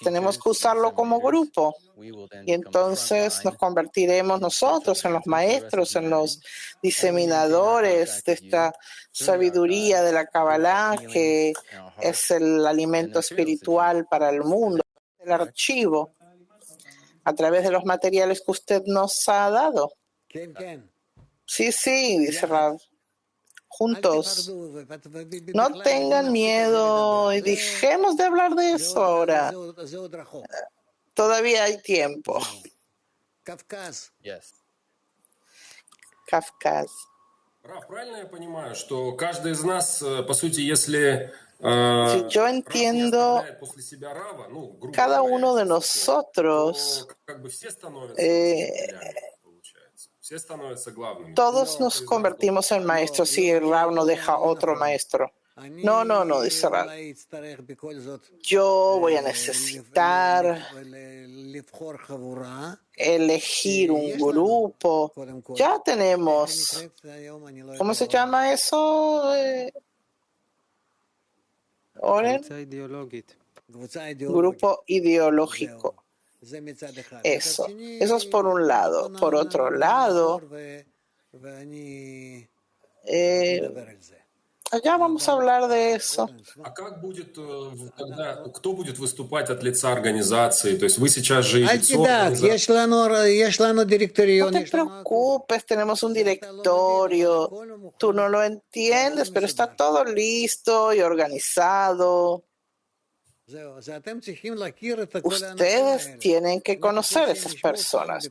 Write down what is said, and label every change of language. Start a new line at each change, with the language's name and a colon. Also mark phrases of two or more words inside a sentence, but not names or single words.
Spanish: Tenemos que usarlo como grupo. Y entonces nos convertiremos nosotros en los maestros, en los diseminadores de esta sabiduría de la Kabbalah, que es el alimento espiritual para el mundo, el archivo, a través de los materiales que usted nos ha dado. Sí, sí, dice Rav. Juntos. No tengan miedo y dejemos de hablar de eso ahora. Todavía hay tiempo. Yes. Kafkas.
Russian: Раф, правильно я понимаю, что каждый из нас, по сути, если
Spanish: Si yo
Russian: Рав не
Spanish: entiendo,
Russian: оставляет после себя Рава, ну, грубо
Spanish: cada
Russian: говоря,
Spanish: uno de
Russian: если такое,
Spanish: nosotros,
Russian: то как бы все становятся учителями, получается. Все становятся главными.
Spanish: todos nos convertimos en maestros si el Rav no deja otro maestro. No, no, no, dice Rav. Yo voy a necesitar elegir un grupo. Ya tenemos, ¿cómo se llama eso? Oren, grupo ideológico. Eso es por un lado. Por otro lado, allá vamos a hablar de eso.
Russian: А как будет тогда, кто будет выступать от лица организации? То есть вы сейчас же лицо организации.
Spanish: No te preocupes, tenemos un directorio. Tú no lo entiendes, pero está todo listo y organizado. Ustedes tienen que conocer a esas personas.